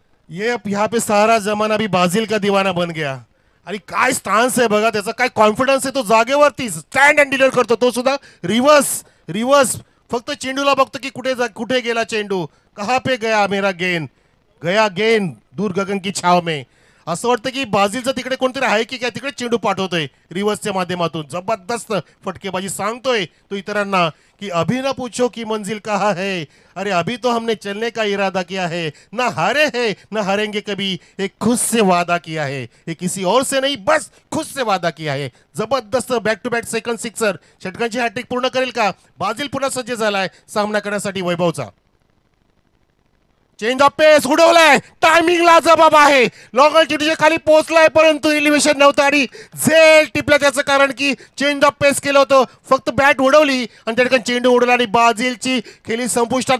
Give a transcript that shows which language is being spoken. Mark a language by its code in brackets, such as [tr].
[hi] ये यहाँ पे सारा जमाना भी बाजिल का दीवाना बन गया. [mr] आणि काय स्टान्स आहे बघा त्याचा, काय कॉन्फिडन्स आहे. तो जागेवरती स्टँड अँड डिलिव्हर करतो, तो सुद्धा रिव्हर्स रिव्हर्स. फक्त चेंडूला बघतो की कुठे गेला चेंडू, [hi] कहा पे गया मेरा गेंद, गया गेंद दूर गगन की छाव में. [mr] असं वाटतं की बाजीलचं तिकडे कोणतरी आहे की काय, तिकडे चेंडू पाठवतोय रिव्हर्सच्या माध्यमातून. जबरदस्त फटकेबाजी. सांगतोय तो इतरांना [hi] कि अभी ना पूछो कि मंजिल कहाँ है, अरे अभी तो हमने चलने का इरादा किया है, ना हारे हैं ना हारेंगे कभी, एक खुद से वादा किया है, ये किसी और से नहीं बस खुद से वादा किया है. [mr] जबरदस्त back to back second sixer. षटकांची hat trick पूर्ण करेल का बाजील? पुन्हा सज्ज झालाय सामना करण्यासाठी वैभवचा. चेंज ऑफ पेस उडवलाय, टायमिंग लाजबाब आहे. लॉंगल चिटीच्या खाली पोहोचलाय परंतु एलिव्हेशन नव्हतं आणि झेल टिपला. त्याचं कारण की चेंज ऑफ पेस केलं होतं, फक्त बॅट उडवली आणि त्या ठिकाणी चेंडू उडवला आणि बाजीलची खेळी संपुष्टात.